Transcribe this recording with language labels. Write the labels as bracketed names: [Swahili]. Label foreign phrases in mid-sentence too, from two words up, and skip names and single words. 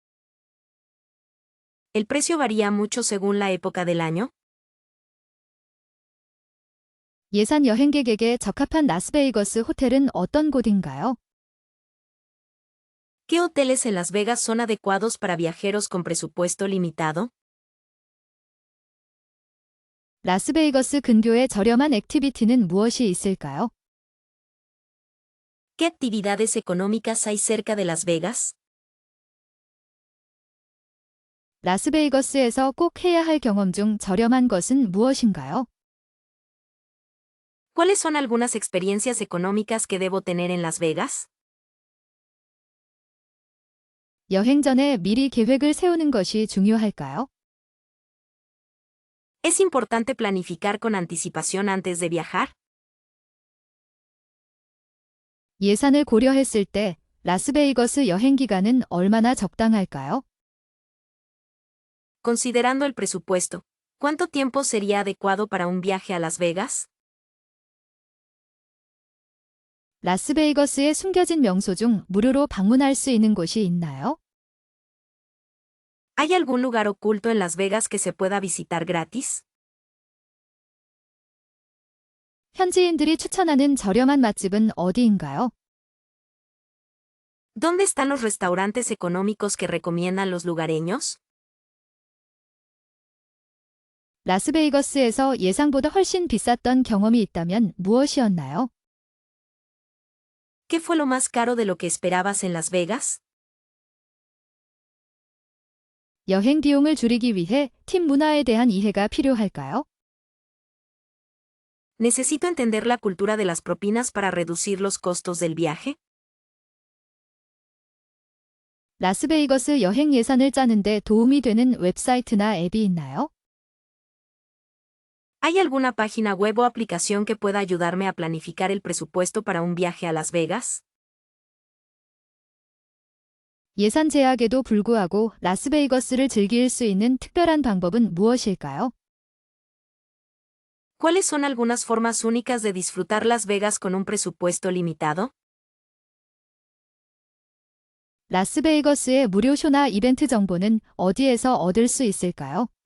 [Spanish] ¿El precio varía mucho según la época del año? [Korean] 예산 여행객에게 적합한 라스베이거스 호텔은 어떤 곳인가요? [Spanish] ¿Qué hoteles en Las Vegas son adecuados para viajeros con presupuesto limitado? [Korean] 라스베이거스 근교의 저렴한 액티비티는 무엇이 있을까요? [Spanish] ¿Qué actividades económicas hay cerca de Las Vegas? [Korean] 라스베이거스에서 꼭 해야 할 경험 중 저렴한 것은 무엇인가요? [Spanish] ¿Cuáles son algunas experiencias económicas que debo tener en Las Vegas? [Korean] 여행 전에 미리 계획을 세우는 것이 중요할까요? [Spanish] ¿Es importante planificar con anticipación antes de viajar? [Korean] 예산을 고려했을 때 라스베이거스 여행 기간은 얼마나 적당할까요? [Spanish] Considerando el presupuesto, ¿cuánto tiempo sería adecuado para un viaje a Las Vegas? [Korean] 라스베이거스의 숨겨진 명소 중 무료로 방문할 수 있는 곳이 있나요? [Spanish] ¿Hay algún lugar oculto en Las Vegas que se pueda visitar gratis? [Korean] 현지인들이 추천하는 저렴한 맛집은 어디인가요? [Spanish] ¿Dónde están los restaurantes económicos que recomiendan los lugareños? [Korean] 라스베이거스에서 예상보다 훨씬 비쌌던 경험이 있다면 무엇이었나요? [Spanish] ¿Qué fue lo más caro de lo que esperabas en Las Vegas? [Korean] 여행 비용을 줄이기 위해 팀 문화에 대한 이해가 필요할까요? [Spanish] ¿Necesito entender la cultura de las propinas para reducir los costos del viaje? [Korean] 라스베이거스 여행 예산을 짜는데 도움이 되는 웹사이트나 앱이 있나요? [Spanish] ¿Hay alguna página web o aplicación que pueda ayudarme a planificar el presupuesto para un viaje a Las Vegas? [Korean] 예산 제약에도 불구하고 라스베이거스를 즐길 수 있는 특별한 방법은 무엇일까요? [Spanish] ¿Cuáles son algunas formas únicas de disfrutar Las Vegas con un presupuesto limitado? [Korean] 라스베이거스의 무료 쇼나 이벤트 정보는 어디에서 얻을 수 있을까요?